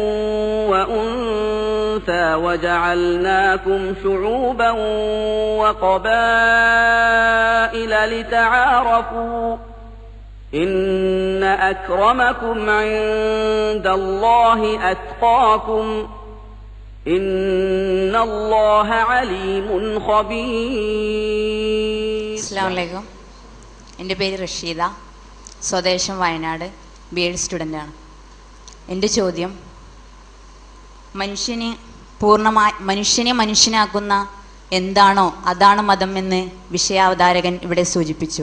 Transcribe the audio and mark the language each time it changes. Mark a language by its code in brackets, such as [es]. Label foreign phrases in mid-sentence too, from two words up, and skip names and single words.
[ar] وأنثى وجعلناكم شعوبا وقبائل لتعارفوا إن أكرمكم عند الله أتقاكم إن الله عليم خبير. السلام عليكم. [ml] എൻ്റെ പേര് റഷീദ, സ്വദേശം വയനാട്, BEd സ്റ്റുഡൻ്റാണ്. എൻ്റെ ചോദ്യം, മനുഷ്യനെ മനുഷ്യനാക്കുന്ന എന്താണോ അതാണ് മതം എന്ന് വിഷയാവതാരകൻ ഇവിടെ സൂചിപ്പിച്ചു.